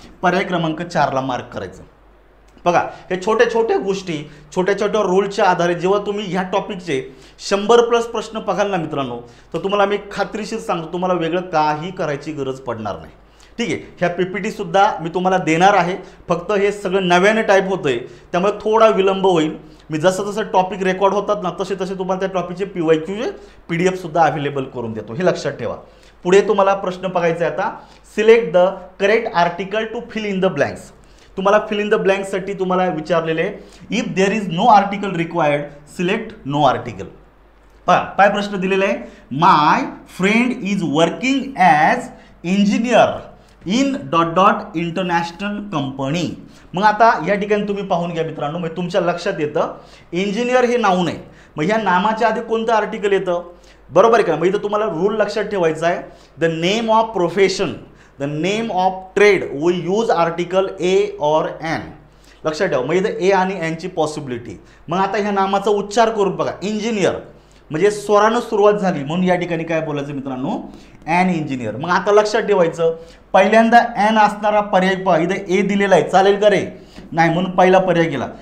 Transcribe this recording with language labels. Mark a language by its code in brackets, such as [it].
[mr] पर्याय क्रमांक 4ला मार्क करायचं. बघा, हे छोट्या छोट्या गोष्टी, छोट्या छोट्या रूलच्या आधारे जेव्हा तुम्ही ह्या टॉपिकचे 100+ प्रश्न बघाल ना मित्रांनो, तर तुम्हाला मी खात्रीशीर सांगतो, तुम्हाला वेगळं काही करायची गरज पडणार नाही. ठीक आहे. ह्या PPT सुद्धा मी तुम्हाला देणार आहे. फक्त हे सगळं नव्याने टाईप होतंय, त्यामुळे थोडा विलंब होईल. मी जसं जसं टॉपिक रेकॉर्ड होतात ना, तसे तसे तुम्हाला त्या टॉपिकचे PYQ PDF सुद्धा अवेलेबल करून देतो. हे लक्षात ठेवा. पुढे तुम्हाला प्रश्न बघायचा आहे आता. [en] Select the correct article to fill in the blanks. [mr] तुम्हाला फिल इन द ब्लँक्ससाठी तुम्हाला विचारलेले, [en] if there is no article [mr] required select no article. पहा काय प्रश्न दिलेला आहे. [en] My friend is working as engineer in dot dot international company. [mr] मग आता या ठिकाणी तुम्ही पाहून घ्या मित्रांनो, मग तुमच्या लक्षात येतं इंजिनियर हे नाव आहे. मग ह्या नामाच्या आधी कोणतं आर्टिकल येतं, बरोबर आहे का. मग इथं तुम्हाला रूल लक्षात ठेवायचा आहे. [en] The name of profession, the name of trade, we use article a और an. [mr] लक्षात ठेवा. मग इथं ए आणि एनची पॉसिबिलिटी. मग आता ह्या नामाचा उच्चार करून बघा. इंजिनियर म्हणजे स्वरानं सुरुवात झाली म्हणून या ठिकाणी काय बोलायचं मित्रांनो, ॲन इंजिनियर. मग आता लक्षात ठेवायचं, पहिल्यांदा ॲन असणारा पर्याय पहा. इथे ए दिलेला आहे, चालेल का रे, नाही, म्हणून पहिला पर्याय गेला.